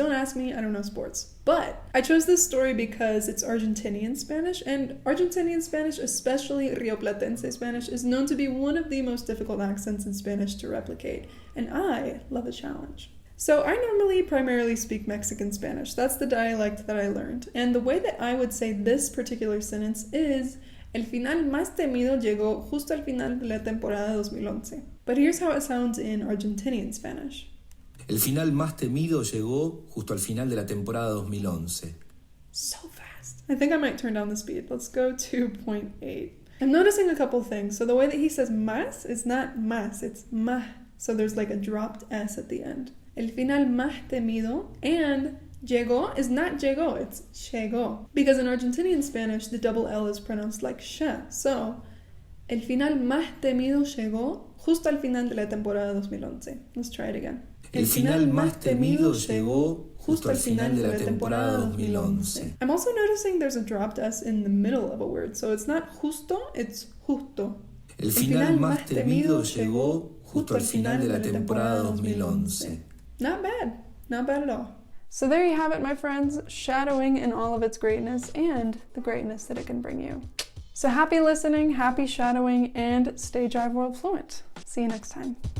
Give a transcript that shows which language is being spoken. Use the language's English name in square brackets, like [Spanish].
[English] Don't ask me, I don't know sports. But I chose this story because it's Argentinian Spanish, and Argentinian Spanish, especially Rioplatense Spanish, is known to be one of the most difficult accents in Spanish to replicate, and I love a challenge. So I normally primarily speak Mexican Spanish. That's the dialect that I learned, and the way that I would say this particular sentence is [Spanish] El final más temido llegó justo al final de la temporada 2011. [English] But here's how it sounds in Argentinian Spanish. [Spanish] El final más temido llegó justo al final de la temporada 2011. [English] So fast. I think I might turn down the speed. Let's go to 0.8. I'm noticing a couple things. So the way that he says más is not más, it's ma. So there's like a dropped S at the end. [Spanish] El final más temido, [English] and llegó is not llegó, it's llegó. Because in Argentinian Spanish, the double L is pronounced like sh. So, [Spanish] el final más temido llegó justo al final de la temporada 2011. [English] Let's try it again. [Spanish] El final más temido llegó justo al final de la temporada 2011. [English] I'm also noticing there's a dropped S in the middle of a word. So it's not justo, it's justo. [Spanish] El final más temido llegó justo al final de la temporada 2011. [English] Not bad. Not bad at all. So there you have it, my friends, shadowing in all of its greatness and the greatness that it can bring you. So happy listening, happy shadowing, and stay Jiveworld fluent. See you next time.